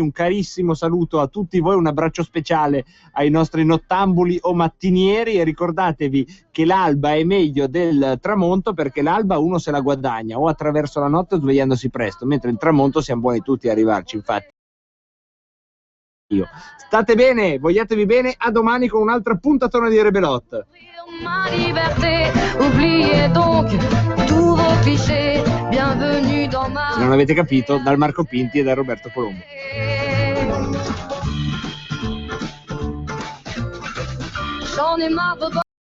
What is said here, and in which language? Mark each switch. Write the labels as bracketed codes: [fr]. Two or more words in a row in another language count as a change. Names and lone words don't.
[it] Un carissimo saluto a tutti voi, un abbraccio speciale ai nostri nottambuli o mattinieri e ricordatevi che l'alba è meglio del tramonto, perché l'alba uno se la guadagna o attraverso la notte o svegliandosi presto, mentre il tramonto siamo buoni tutti a arrivarci, infatti. State bene, vogliatevi bene, a domani con un'altra puntatona di Rebelot. [fr] Ma liberté, oubliez donc tous vos clichés, bienvenue dans ma... [it] Se non avete capito, dal Marco Pinti e da Roberto Colombo. [fr] J'en ai marre de